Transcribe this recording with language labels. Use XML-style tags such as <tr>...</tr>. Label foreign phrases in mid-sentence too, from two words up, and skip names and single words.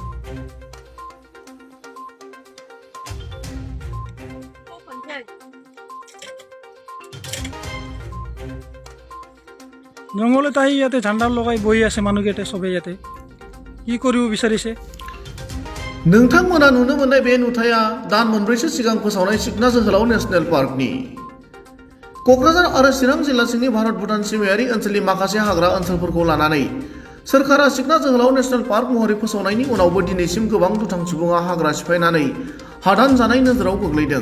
<as>জংঘলত আহি ইয়াতে ঝাণ্ডা লগাই বহি আছে মানুহকেইটা চবেই ইয়াতে কি কৰিব বিচাৰিছে</as> <brx>नोंथांमोना नुनो मोननाय बे नुथाया दान मोनब्रैसो सिगां फोसावनाय सिखना जोहोलाव नेशनेल पार्कनि क'क्राझार आरो चिरां जिल्ला सिंनि भारत भुटान सिमायारि ओनसोलनि माखासे हाग्रा ओनसोलफोरखौ लानानै सोरखारा सिखना जोहोलाव</brx> <en>national park</en> <brx>महरै फोसावनायनि उनावबो दिनैसिम गोबां दुथां सुबुङा हाग्रा सिफायनानै हादान जानाय नोजोराव गोग्लैदों।</brx>